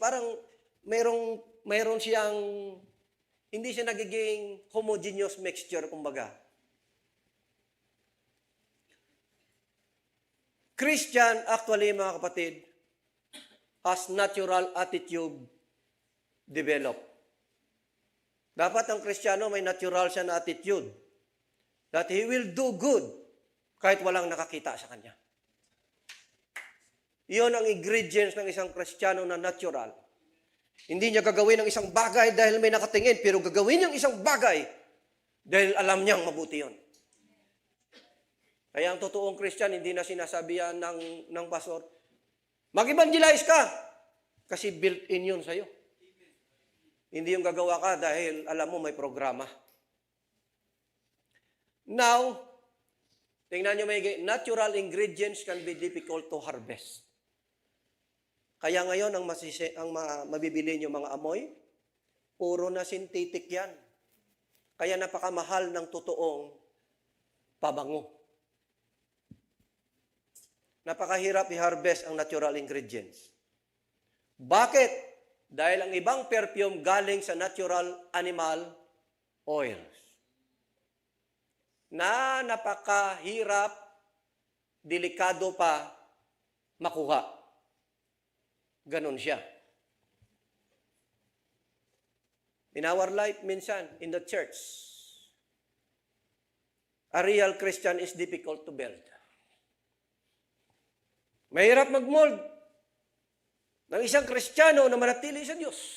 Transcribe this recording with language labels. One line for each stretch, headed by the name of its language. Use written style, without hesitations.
Filipino: Parang mayroon siyang, hindi siya nagiging homogeneous mixture, kumbaga.
English: Christian, actually,
Filipino: mga kapatid,
English: has natural attitude developed.
Filipino: Dapat ang Kristiyano may natural siya na attitude
English: that he will do good
Filipino: kahit walang nakakita sa kanya. Iyon ang ingredients ng isang Kristiyano na natural. Hindi niya gagawin ang isang bagay dahil may nakatingin, pero gagawin niyang isang bagay dahil alam niyang mabuti yun. Kaya ang totoong Christian, hindi na sinasabihan ng pastor, mag-evangelize ka! Kasi built-in yun sa'yo. Hindi yung gagawa ka dahil alam mo may programa. Now, Tingnan nyo,
English: natural ingredients can be difficult to harvest.
Filipino: Kaya ngayon, mabibili nyo mga amoy, puro na synthetic yan. Kaya napakamahal ng totoong pabango. Napakahirap i-harvest ang natural ingredients. Bakit? Dahil ang ibang perfume galing sa natural animal oils. Na napakahirap, delikado pa makuha. Ganon siya.
English: In our life, minsan, in the church, a real Christian is difficult to build.
Filipino: Mahirap mag-mold ng isang Kristiyano na manatili sa Diyos.